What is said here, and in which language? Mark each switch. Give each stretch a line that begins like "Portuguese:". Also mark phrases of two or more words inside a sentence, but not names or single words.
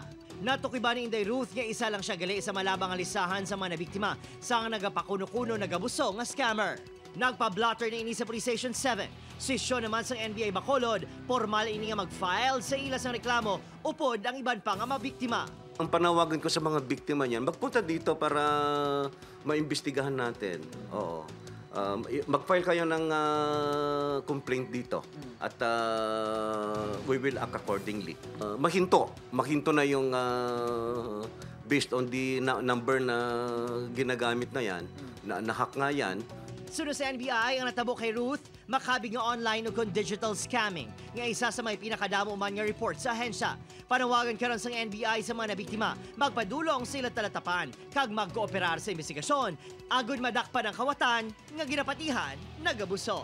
Hiligaynon: Natukiba ni Inday Ruth nga isa lang siya gali sa malabang alisahan sa mga nabiktima sang nagapakuno-kuno nagabusong nga scammer. Nagpa-blotter na ini sa Police Station 7. Sisyon naman sa NBI Bacolod, formal ini nga mag-file sa ilas ng reklamo upod ang iban pa nga mabiktima.
Filipino: Ang panawagan ko sa mga biktima niyan, magpunta dito para maimbestigahan natin. Oo. mag-file kayo ng complaint dito at
English: we will act accordingly.
Filipino: Mahinto na yung
English: based on the number
Filipino: na ginagamit na yan, na-hack nga yan.
Hiligaynon: Sunod sa NBI ang natabo kay Ruth, makabig nga online o kon
English: digital scamming.
Hiligaynon: Nga isa sa may pinakadamo man nga report sa ahensya. Panawagan karon sa NBI sa mga nabiktima, magpadulong sila talatapan, kag mag-kooperar sa investigasyon, agud madakpan ang kawatan nga ginapatihan, nagabuso.